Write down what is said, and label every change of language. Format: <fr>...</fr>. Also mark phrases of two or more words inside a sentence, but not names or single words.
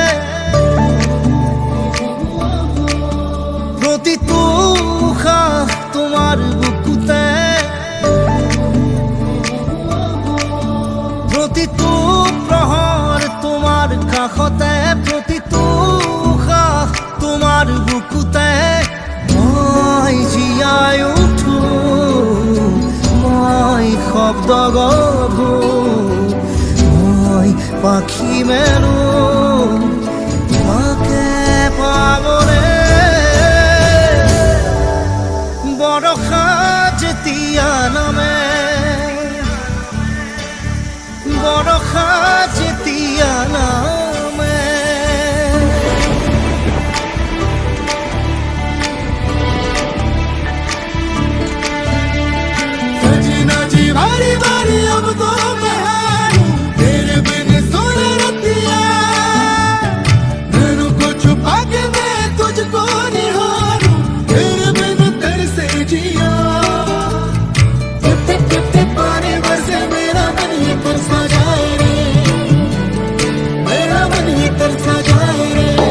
<as>প্ৰতিটো উশাহ তোমাৰ বুকুতে প্ৰতিটো প্ৰহৰ তোমাৰ কাষতে প্ৰতিটো উশাহ তোমাৰ বুকুতে মই জীয়াই উঠো মই শব্দ গঢ়ো পাখি মেলো তোমাকে পাবলে বৰষা যেতিয়া নামে বৰষা যেতিয়া নামে</as> <hi>सजना जी बारी बारी अब तो मैं तेरे बिन छुपा के मैं तुझको निहारूं तेरे बिन तरसे जिया टिप टिप टिप पानी बरसे मेरा मन ही तरसा जाए रे मेरा मन ही तरसा जाए रे</hi>